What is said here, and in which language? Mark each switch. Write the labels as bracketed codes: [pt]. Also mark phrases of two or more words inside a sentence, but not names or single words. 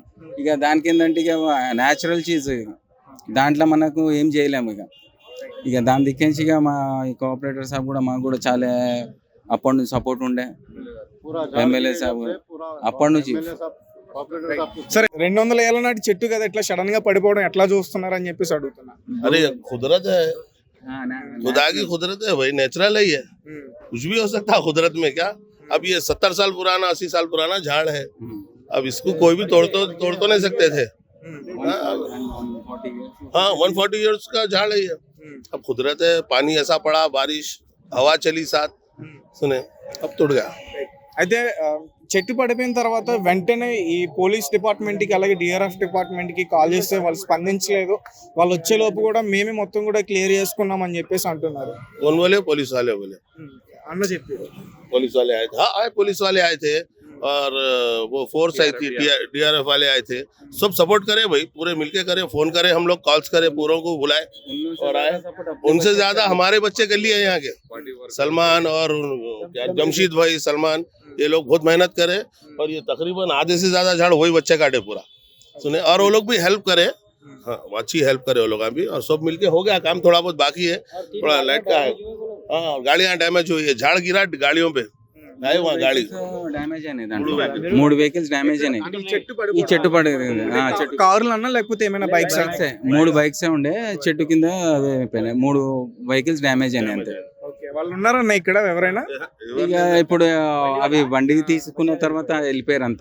[te] ఇక దానికి ఏంటంటే ఇక న్యాచురల్ చీజ్, దాంట్లో మనకు ఏం చేయలేము. ఇక దాని దిక్కించి ఇక మా కోఆపరేటర్ సాబ్ కూడా మాకు కూడా చాలా అప్పటి నుంచి సపోర్ట్ ఉండే. ఎమ్మెల్యే సాబ్ అప్పటి నుంచి. సరే, 200 ఏళ్ల నాటి చెట్టు కదా, ఇట్లా సడన్ గా పడిపోవడం ఎట్లా చూస్తున్నారు అని చెప్పేసి అడుగుతున్నా. [hi] अरे कुदरत है, खुदा की कुदरत है भाई, नेचुरल है ये, कुछ भी हो सकता है कुदरत में। क्या अब ये 70 साल पुराना 80 साल पुराना झाड़ है, अब इसको कोई भी तोड़ तो नहीं सकते थे। हाँ 140 इयर्स का झाड़ है ये। अब कुदरत है, पानी ऐसा पड़ा, बारिश हवा चली साथ, सुने अब टूट गया। [te] అయితే చెట్టు పడిపోయిన తర్వాత వెంటనే ఈ [en] police department [te] కి అలాగే [en] DRF department [te] కి కాల్ చేస్తే వాళ్ళు స్పందించలేదు. వాళ్ళు వచ్చే లోపు కూడా మేమే మొత్తం కూడా క్లియర్ చేసుకున్నాం అని చెప్పేసి అంటున్నారు. [hi] पुलिस वाले बोले, [te] అన్న చెప్పారు [hi] पुलिस वाले आए थे। हाँ पुलिस वाले आए थे और वो फोर्स आई थी, डीआरएफ वाले आए थे। सब सपोर्ट करे भाई, पूरे मिलके करे, फोन करे, हम लोग कॉल्स करे, पूरों को बुलाए और आए। उनसे ज्यादा हमारे बच्चे कर लिए यहाँ के, सलमान और जमशीद भाई, सलमान, ये लोग बहुत मेहनत करे और ये तकरीबन आधे से ज्यादा झाड़ वही बच्चे काटे पूरा, सुने। और वो लोग भी हेल्प करे, हाँ अच्छी हेल्प करे वो लोग भी। और सब मिलके हो गया काम, थोड़ा बहुत बाकी है, थोड़ा लाइट का है। हाँ गाड़ियाँ डैमेज हुई है, झाड़ गिरा गाड़ियों पे, आए वहाँ गाड़ी [te] డ్యామేజ్ అయినాయి. దాంట్లో 3 వెహికల్స్ డ్యామేజ్ అయినాయి. ఈ చెట్టు పడేది కార్లు అన్నా లేకపోతే ఏమైనా బైక్స్? 3 బైక్స్ ఉండే, చెట్టు కింద అదే అయిపోయినాయి. 3 వెహికల్స్ డ్యామేజ్ అయినాయి అంతే. వాళ్ళు ఉన్నారన్న ఇక్కడ ఎవరైనా? ఇక ఇప్పుడు అవి బండికి తీసుకున్న తర్వాత వెళ్ళిపోయారు అంతా.